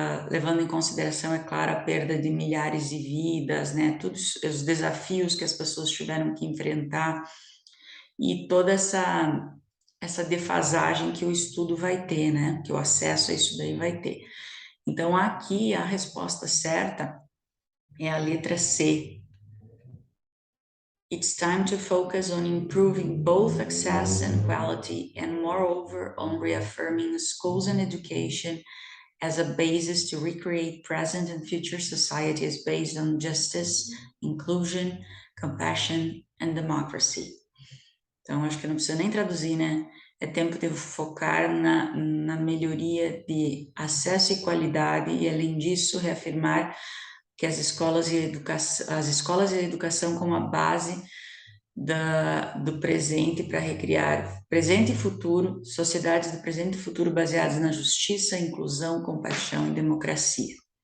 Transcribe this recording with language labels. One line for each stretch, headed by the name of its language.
Portuguese: levando em consideração, é claro, a perda de milhares de vidas, né, todos os desafios que as pessoas tiveram que enfrentar e toda essa defasagem que o estudo vai ter, né, que o acesso a isso daí vai ter. Então, aqui a resposta certa é a letra C.
English: It's time to focus on improving both access and quality, and moreover, on reaffirming schools and education as a basis to recreate present and future societies based on justice, inclusion, compassion and democracy.
Portuguese: Então, acho que não precisa nem traduzir, né? É tempo de focar na melhoria de acesso e qualidade e, além disso, reafirmar que as escolas e a educação como a base do presente para recriar presente e futuro, sociedades do presente e futuro baseadas na justiça, inclusão, compaixão e democracia.